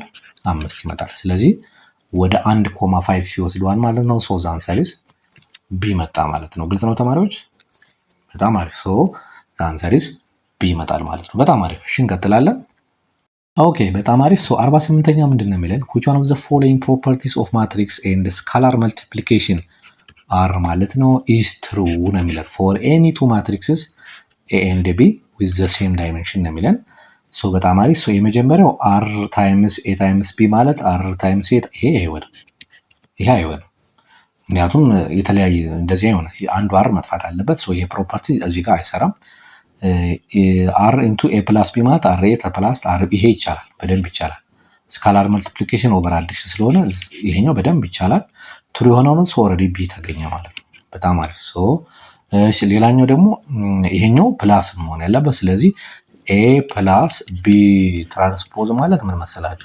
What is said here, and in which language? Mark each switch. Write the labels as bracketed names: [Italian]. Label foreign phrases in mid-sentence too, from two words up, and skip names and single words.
[Amharic] 5 ይመጣል። ስለዚህ ወደ 1,5 ይወስደዋል ማለት ነው። [English] so the answer is b [Amharic] መጣ ማለት ነው። ግልጽ ነው ተማሪዎች? በጣም አሪፍ። [English] so the answer is b [Amharic] ይመጣል ማለት ነው። በጣም አሪፍ። እሺ እንቀጥላለን። ኦኬ በጣም አሪፍ። ሶ 48ኛ ምንድን ነው የሚለን? [English] which one of the following properties of matrix and scalar multiplication are [Amharic] ማለት ነው [English] is true [Amharic] ነው የሚለን [English] for any two matrices A and B with the same dimension [Amharic] ነው የሚለን። ሶ በጣም አሪፍ። ሶ የመጀመሪያው [English] r times A times B [Amharic] ማለት [English] r times A [Amharic] ይሄ አይሆንም። ምክንያቱም የተለያየ እንደዚህ አይሆንም። አንዱ r መጥፋት አለበት። ሶ ይሄ ፕሮፐርቲ እዚህ ጋር አይሰራም። [English] r into a plus b [Amharic] ማለት [English] r a plus r [Amharic] ይሄ ይቻላል፣ በደንብ ይቻላል። [English] scalar multiplication over addition [Amharic] ስለሆነ ይሄኛው በደንብ ይቻላል። ትሩ የሆነው ነው። [English] so already b [Amharic] ተገኘ ማለት ነው። በጣም አሪፍ። ሶ እሺ ሌላኛው ደግሞ ይሄኛው ፕላስ መሆን ያለበት። ስለዚህ [English] a plus b [Amharic] ትራንስፖዝ ማለት ምን መሰላችሁ?